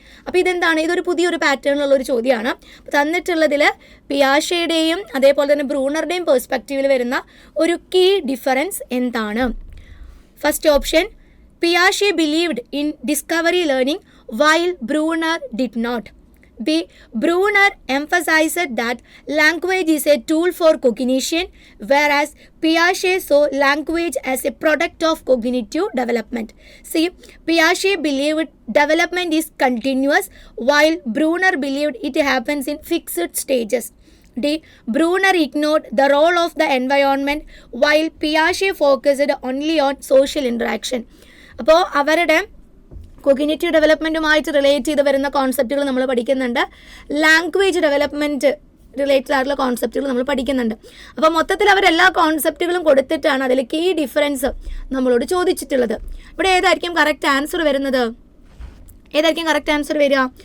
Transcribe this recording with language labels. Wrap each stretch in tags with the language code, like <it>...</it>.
<ml>അപ്പോൾ ഇതെന്താണ്, ഇതൊരു പുതിയൊരു പാറ്റേണിലുള്ള ഒരു ചോദ്യമാണ്. തന്നിട്ടുള്ളതിൽ പിയാഷെയുടെയും അതേപോലെ തന്നെ ബ്രൂണറുടെയും പെർസ്പെക്റ്റീവിൽ വരുന്ന ഒരു കീ ഡിഫറൻസ് എന്താണ്?</ml> <en>First option, പിയാഷെ believed in discovery learning while Bruner did not. B. Brunner emphasized that language is a tool for cognition, whereas Piaget saw language as a product of cognitive development. C. Piaget believed development is continuous, while Brunner believed it happens in fixed stages. D. Brunner ignored the role of the environment, while Piaget focused only on social interaction.</en> <ml>അപ്പോൾ അവരുടെ cognitive ഡെവലപ്മെൻറ്റുമായിട്ട് relate ചെയ്ത് വരുന്ന കോൺസെപ്റ്റുകൾ നമ്മൾ പഠിക്കുന്നുണ്ട്. Language development related ആയിട്ടുള്ള കോൺസെപ്റ്റുകൾ നമ്മൾ പഠിക്കുന്നുണ്ട്. അപ്പോൾ മൊത്തത്തിൽ അവരെല്ലാ കോൺസെപ്റ്റുകളും കൊടുത്തിട്ടാണ് അതിൽ കീ ഡിഫറൻസ് നമ്മളോട് ചോദിച്ചിട്ടുള്ളത്. ഇവിടെ ഏതായിരിക്കും കറക്റ്റ് ആൻസർ വരുന്നത്? ഏതായിരിക്കും കറക്റ്റ് ആൻസർ വരിക?</ml>